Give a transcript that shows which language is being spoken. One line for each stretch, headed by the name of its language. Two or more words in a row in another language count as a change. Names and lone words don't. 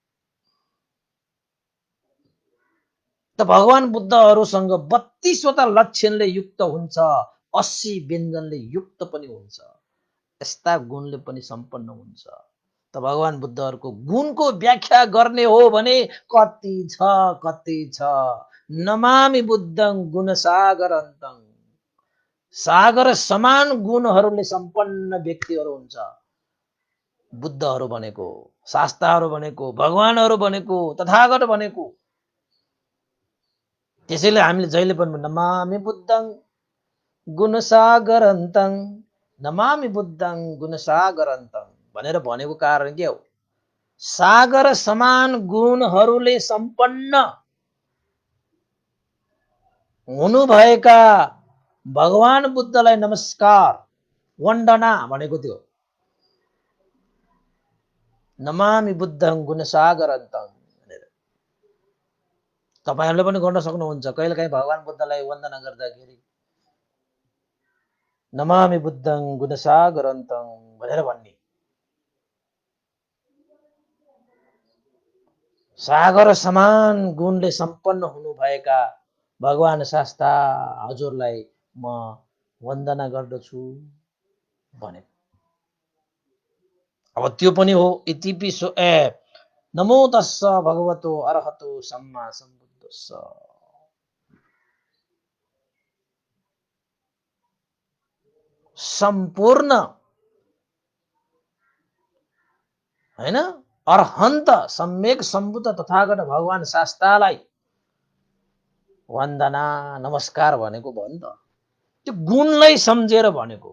Nepali: त भगवान बुद्धहरूसँग 32वटा लक्षणले युक्त हुन्छ, 80 व्यञ्जनले युक्त पनि हुन्छ, यस्ता गुणले पनि सम्पन्न हुन्छ। त भगवान बुद्धहरूको गुणको व्याख्या गर्ने हो भने कति छ।
Sanskrit: नमामि बुद्धं गुणसागर अन्तं,
Nepali: सागर समान गुणहरूले सम्पन्न व्यक्तिहरू हुन्छ बुद्धहरू भनेको, शास्ताहरू भनेको, भगवानहरू भनेको, तथागत भनेको। त्यसैले हामीले जहिले पनि
Sanskrit: नमामि बुद्धं गुणसागरन्तं, नमामि बुद्धं गुणसागरन्तं
Nepali: भनेर भनेको कारण के हो? सागर समान गुणहरूले सम्पन्न हुनुभएका भगवान बुद्धलाई नमस्कार, वन्दना भनेको त्यो।
Sanskrit: नमामि बुद्धं गुणसागरन्तं
Nepali: भनेर तपाईहरुले पनि गर्न सक्नुहुन्छ। कहिलेकाहीँ भगवान बुद्धलाई वन्दना गर्दाखेरि
Sanskrit: नमामि बुद्धं गुणसागरन्तं
Nepali: भनेर भन्ने। सागर समान गुणले सम्पन्न हुनुभएका भगवान शास्ता हजुरलाई म वन्दना गर्दछु भने। अब त्यो पनि हो
Pali: इतिपिसो नमो तस्स भगवतो अरहतो सम्मा सम्बुद्धस्स।
Nepali: सम्पूर्ण हैन अरहन्त सम्यक सम्बुद्ध तथागत भगवान शास्तालाई वन्दना नमस्कार भनेको भयो नि त, त्यो गुणलाई सम्झेर भनेको।